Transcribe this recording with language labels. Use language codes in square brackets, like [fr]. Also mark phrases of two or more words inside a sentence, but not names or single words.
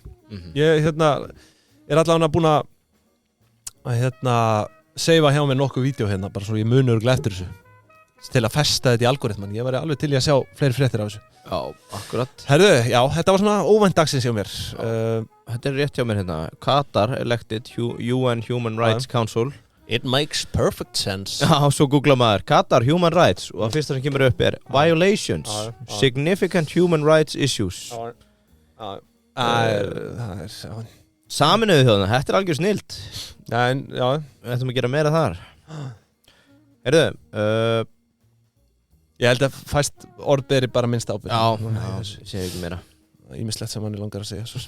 [is] Ég er allavega búin að seifa hjá mér nokkuð vídeo hérna, bara svo ég muni örugglega eftir þessu til að festa þetta í algoritman. Ég væri alveg til í að sjá fleiri fréttir af þessu. Já, akkurat. Herðu, já, þetta var svona óvænt dagsins hjá mér. Þetta rétt hjá mér hérna. [en] Qatar elected UN Human Rights Council. It makes perfect sense. [is] Já, svo googla maður [en] Qatar Human Rights [is] og það fyrsta sem kemur upp [en] violations, significant human rights issues. [is] Saminuðu þjóðina, þetta algjör snilt. Já. Við ætlum að gera meira þar. Heyrðu, ég held að fæst orð beri bara minnst ábyrgð. Já, ég segi ekki meira. Ímislegt sem hann langar að segja.